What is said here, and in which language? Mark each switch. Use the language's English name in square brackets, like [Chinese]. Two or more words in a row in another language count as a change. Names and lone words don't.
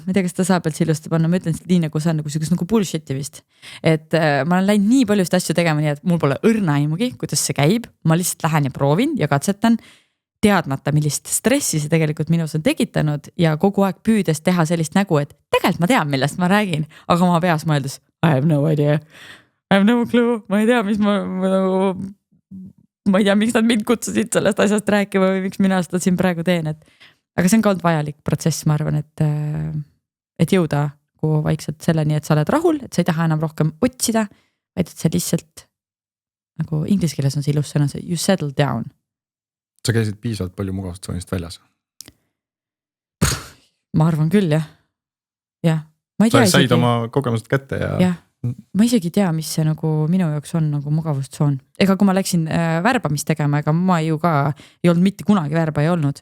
[Estonian] Ma ei tea, kas ta saab üldse ilusti panna, ma ütlen nii nagu see on nagu bullshit'i vist. Et ma olen läinud nii paljust asju tegema nii, et mul pole õrna aimugi, kuidas see käib. Ma lihtsalt lähen ja proovin ja katsetan teadmata, millist stressi see tegelikult minus on tekitanud ja kogu aeg püüdes teha sellist nägu, et tegelikult ma tean, millest ma räägin, aga ma peas mõeldes, [English] I have no idea, I have no clue, [Estonian] ma ei tea, ma ei tea, miks nad mind kutsusid sellest asjast rääkima või miks mina seda siin praegu teen, aga see on ka olnud vajalik protsess, ma arvan, et jõuda vaikselt selleni, et sa oled rahul, et sa ei taha enam rohkem otsida, vaid et see lihtsalt nagu inglise keeles on see ilus sõna, [English] you settle down. [Estonian] Sa käisid piisavalt palju mugavustsoonist väljas? Ma arvan küll, jah. Jah. Ma ei tea sa said oma kogemused kätte ja... Jah. Ma isegi tea, mis see nagu minu jaoks on nagu mugavustsoon. Ega kui ma läksin värbamist tegema, ega ma ju ka ei olnud mitte kunagi värba ei olnud.